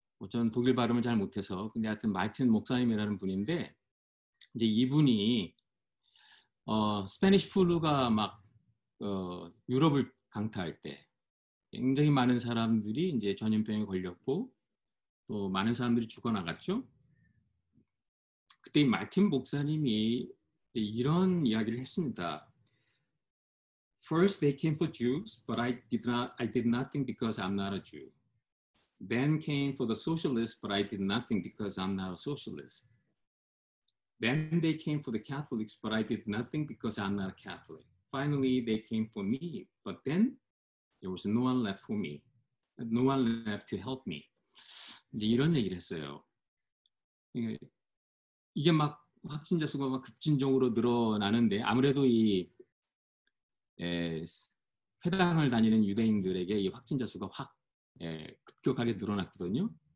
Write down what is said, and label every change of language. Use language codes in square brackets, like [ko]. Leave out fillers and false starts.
[ko] 저는 독일 발음을 잘 못해서, 근데 하여튼 마틴 목사님이라는 분인데, 이제 이분이 스페니쉬 플루가 막 유럽을 강타할 때 굉장히 많은 사람들이 이제 전염병에 걸렸고 또 많은 사람들이 죽어나갔죠. 그때 이 마틴 목사님이 이런 이야기를 했습니다. [en] First they came for Jews, but I did nothing because I'm not a Jew. Then came for the socialists, but I did nothing because I'm not a socialist. Then they came for the Catholics, but I did nothing because I'm not a Catholic. Finally, they came for me, but then there was no one left for me. No one left to help me. [ko] 이제 이런 얘기를 했어요. 이게 막 확진자 수가 막 급진적으로 늘어나는데 아무래도 이 회당을 다니는 유대인들에게 이 확진자 수가 확 급격하게 늘어났거든요.